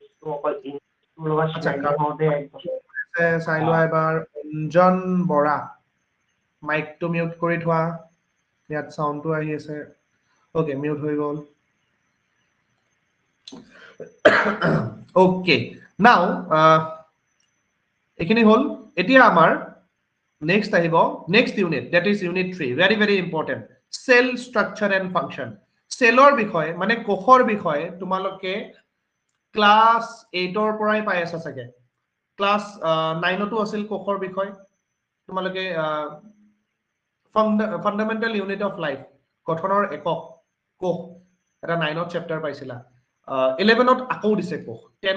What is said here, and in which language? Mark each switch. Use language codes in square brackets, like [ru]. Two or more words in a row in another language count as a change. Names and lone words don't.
[as] চাই লোৱা এবাৰ অঞ্জন বৰা মাইকটো মিউট কৰি থোৱা ইয়াত সাউন্ডটো আহি আছে ওকে মিউট হৈ গ'ল [en] okay now [as] এখিনি হল এতিয়া আমাৰ নেক্সট আহিব [en] next unit that is unit 3 very very important cell structure and function [as] সেলৰ বিষয়ে মানে কোষৰ বিষয়ে তোমালোকে ক্লাস 8 ৰ পৰাই পাই আছা চাগে ক্লাস 9 তো আছিল কোষৰ বিষয় তোমালোকে [en] fundamental unit of life [as] গঠনৰ একক কোষ এটা 9 ত চেপ্টাৰ পাইছিলা 11 ত আকৌ দিছে কোষ 10 ত